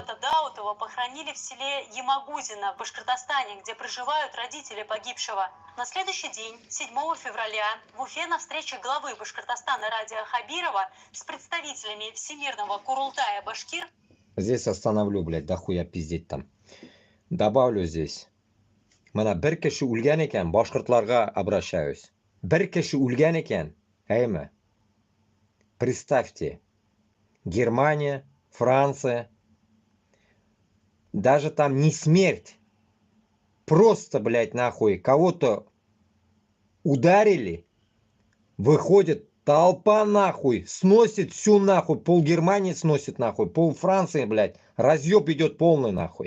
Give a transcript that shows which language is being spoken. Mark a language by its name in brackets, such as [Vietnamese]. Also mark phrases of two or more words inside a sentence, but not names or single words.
[Russian] Рифата Даутова похоронили в селе Ямагудино в Башкортостане, где проживают родители погибшего. На следующий день, 7 февраля, в Уфе на встрече главы Башкортостана Радия Хабирова с представителями Всемирного Курултая Башкир. Здесь остановлю, блядь, дохуя пиздеть там. Добавлю здесь. [Uzbek] Mana bir kishi o'lgan ekan, boshqirdlarga обращаюсь. Bir kishi o'lgan ekan, aymi? [Russian] Представьте, Германия, Франция, даже там не смерть, просто, блядь, нахуй, кого-то ударили, выходит толпа нахуй, сносит всю нахуй, пол Германии сносит нахуй, пол Франции, блядь, разъеб идет полный нахуй.